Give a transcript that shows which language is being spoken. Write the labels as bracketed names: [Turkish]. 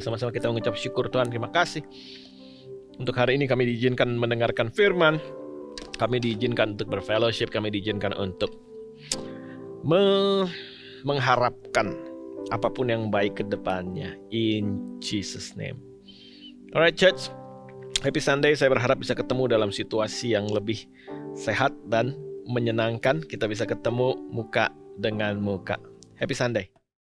[Indonesian] Sama-sama kita mengucap syukur Tuhan. Terima kasih. Untuk hari ini kami diizinkan mendengarkan firman, kami diizinkan untuk berfellowship, kami diizinkan untuk mengharapkan apapun yang baik ke depannya. [English] In Jesus name. Alright church, happy Sunday. [Indonesian] Saya berharap bisa ketemu dalam situasi yang lebih sehat dan menyenangkan. Kita bisa ketemu muka dengan muka. Happy Sunday.